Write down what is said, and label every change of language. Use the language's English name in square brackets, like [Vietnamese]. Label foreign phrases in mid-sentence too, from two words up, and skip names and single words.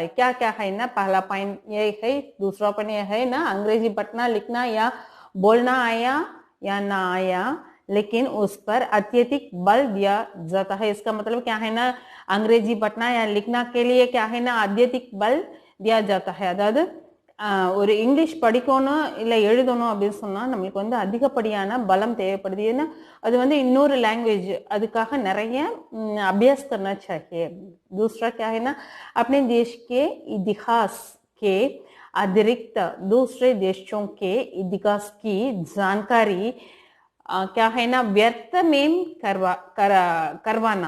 [Hindi] क्या क्या है ना, पहला पॉइंट ये है, दूसरा पॉइंट ये है ना, अंग्रेजी पढ़ना लिखना या बोलना आया या ना आया, लेकिन उस पर अत्यधिक बल दिया जाता है. इसका मतलब क्या है ना, अंग्रेजी पढ़ना या लिखना के लिए क्या है ना, अत्यधिक बल दिया जाता है. [Tamil] அதாவது ஒரு இங்கிலீஷ் படிக்கணும் இல்லை எழுதணும் அப்படின்னு சொன்னால் நம்மளுக்கு வந்து அதிகப்படியான பலம் தேவைப்படுது. ஏன்னா அது வந்து இன்னொரு லாங்குவேஜ், அதுக்காக நிறைய [Hindi] अभ्यास करना चाहिए. दूसरा क्या है ना, अपने देश के इतिहास के अतिरिक्त दूसरे देशों के इतिहास की जानकारी क्या है ना, व्यर्थ में करवाना.